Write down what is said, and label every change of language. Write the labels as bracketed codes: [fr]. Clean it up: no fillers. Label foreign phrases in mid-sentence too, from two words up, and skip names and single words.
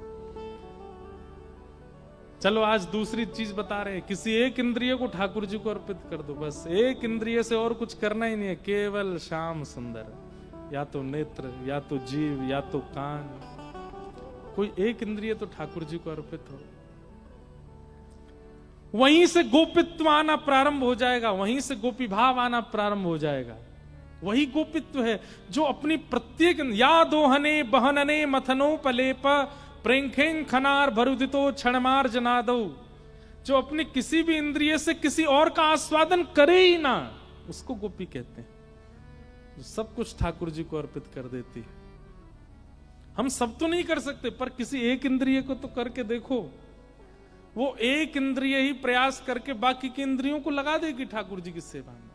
[hi] चलो आज दूसरी चीज बता रहे हैं, किसी एक इंद्रिय को ठाकुर जी को अर्पित कर दो, बस एक इंद्रिय से और कुछ करना ही नहीं है, केवल श्याम सुंदर, या तो नेत्र, या तो जीव, या तो कान, कोई एक इंद्रिय तो ठाकुर जी को अर्पित हो। वहीं से गोपित्व आना प्रारंभ हो जाएगा, वहीं से गोपी भाव आना प्रारंभ हो जाएगा। वही गोपित्व है जो अपनी प्रत्येक [sa] या दोहने बहनने मथनो पलेप प्रेंखें खनार भरुदितो क्षणमार जनादो, [hi] जो अपनी किसी भी इंद्रिय से किसी और का आस्वादन करे ही ना, उसको गोपी कहते हैं, जो सब कुछ ठाकुर जी को अर्पित कर देती है। हम सब तो नहीं कर सकते, पर किसी एक इंद्रिय को तो करके देखो। वो एक इंद्रिय ही प्रयास करके बाकी की इंद्रियों को लगा देगी ठाकुर जी की सेवा में।